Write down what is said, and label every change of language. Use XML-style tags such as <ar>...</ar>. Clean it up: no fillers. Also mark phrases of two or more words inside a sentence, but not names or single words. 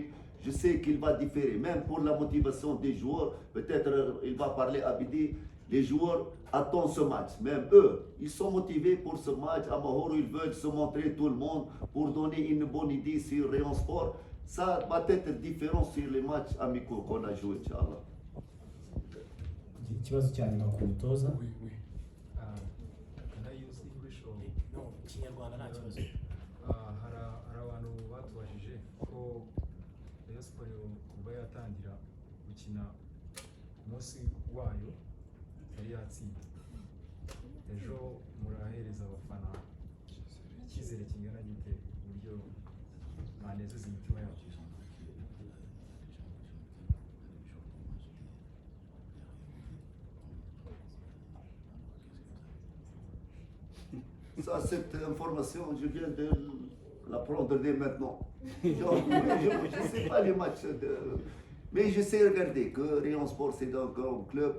<fr>Je sais qu'il va différer. Même pour la motivation des joueurs, peut-être il va parler à Bidi. Les joueurs attendent ce match. Même eux, ils sont motivés pour ce match. À Mohoro, ils veulent se montrer tout le monde pour donner une bonne idée sur Rayon Sport. Ça va être différent sur les matchs amicaux qu'on a joués, Inch'Allah.</fr> <rw>Ikibazo cya nyuma ku mutoza.</rw> <fr>Oui, oui.</fr> <en>Can I use English or?</en> <rw>No, Kinyarwanda nta kibazo. Hari abantu batubajije ko Rayon Sport kuva yatangira gukina ku munsi wayo yari yatsinda. Ejo murahereza abafana icyizere kingana gite uburyo banezeza imitima yabo?</rw> <fr>Ça, cette information, je viens de la prendre dès maintenant. Donc, je ne sais pas les matchs. Mais je sais regarder que Rayon Sport, c'est un grand club.</fr>